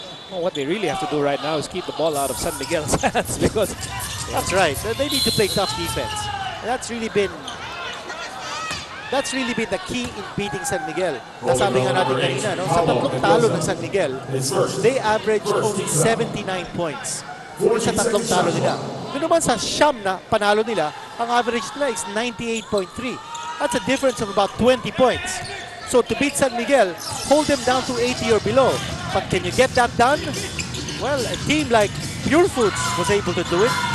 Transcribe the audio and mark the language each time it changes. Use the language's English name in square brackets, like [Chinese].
[English] Well, what they really have to do right now is keep the ball out of San Miguel's hands because that's right. They need to play tough defense. And that's really been the key in beating San Miguel. [Filipino] Nasabi nga natin kanina, no? Sa tatlong talo ng San Miguel, [English] they average only 79 points. [Filipino] Sa tatlong talo nila. Yun naman sa siyam na panalo nila, ang average nila is 98.3. [English] That's a difference of about 20 points. So to beat San Miguel, hold them down to 80 or below. But can you get that done? Well, a team like Pure Foods was able to do it.